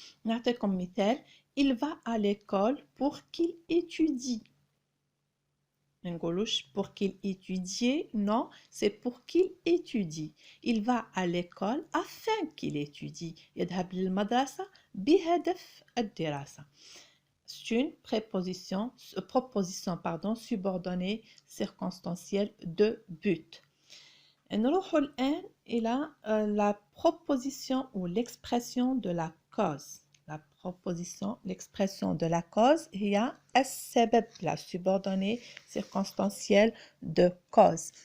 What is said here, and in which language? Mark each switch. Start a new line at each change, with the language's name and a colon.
Arabic: نعطيكم مثال:
French: il va à l'école pour qu'il étudie.
Arabic: ما نقولوش
French: pour qu'il étudie, non, c'est pour qu'il étudie. Il va à l'école afin qu'il étudie.
Arabic: يذهب للمدرسة بهدف الدراسة.
French: C'est une proposition subordonnée circonstancielle de but.
Arabic: نروح الآن إلى
French: la proposition ou l'expression de la cause. La proposition, l'expression de la cause
Arabic: هي السبب,
French: la subordonnée circonstancielle de cause.